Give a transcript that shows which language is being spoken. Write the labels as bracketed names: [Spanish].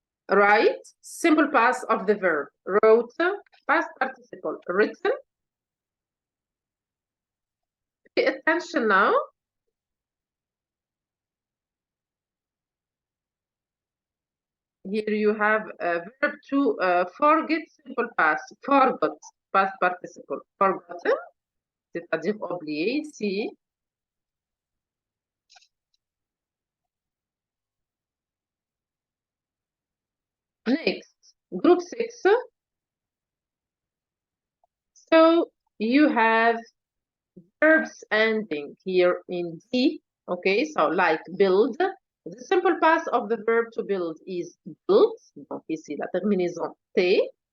[English] Write, simple past of the verb. Wrote, past participle. Written. Pay attention now. Here you have a verb to forget, simple past. Forgot, past participle. [French] Forgotten, c'est-à-dire oublié ici. [English] Next, group 6. So you have verbs ending here in D. Okay, so like build. The simple past of the verb to build is built. [French] Donc ici, la terminaison T.